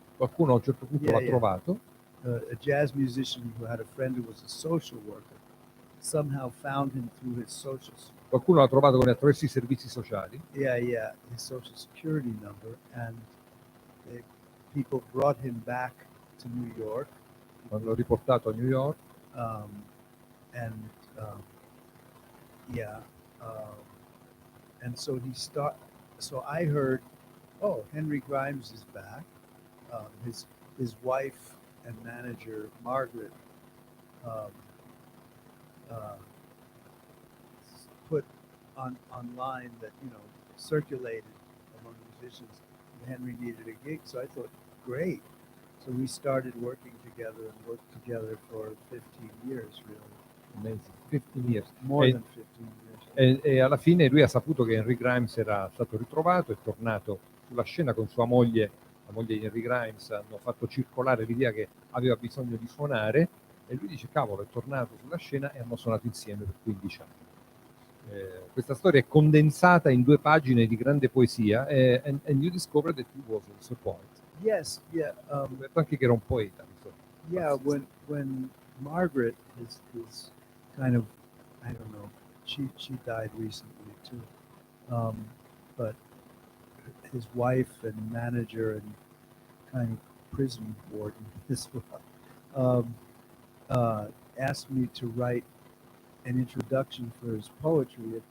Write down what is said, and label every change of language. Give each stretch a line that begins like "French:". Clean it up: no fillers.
Italian: Qualcuno a un certo punto l'ha trovato.
English: A jazz musician who had a friend who was a social worker somehow found him through his social.
Italian: Qualcuno l'ha trovato attraverso i servizi sociali.
English: Yeah, his social security number, and people brought him back to New York.
Italian: L'hanno riportato a New York.
English: and yeah, um, and so So I heard, oh, Henry Grimes is back. His wife and manager Margaret um, uh, put online that circulated among musicians that Henry needed a gig. So I thought, great. So we started working together and worked together for 15 years, really. Amazing. 15 years. More than 15 years.
Italian: E alla fine lui ha saputo che Henry Grimes era stato ritrovato, è tornato sulla scena con sua moglie, la moglie di Henry Grimes, hanno fatto circolare l'idea che aveva bisogno di suonare e lui dice cavolo, è tornato sulla scena e hanno suonato insieme per 15 anni. Questa storia è condensata in 2 pagine di grande poesia
English: and you discovered that he was also a poet. Yes, yeah.
Italian: Ho detto anche che era un poeta.
English: Yeah, when Margaret is kind of, I don't know, she died recently too, but his wife and manager and kind of prison warden as well asked me to write an introduction for his poetry.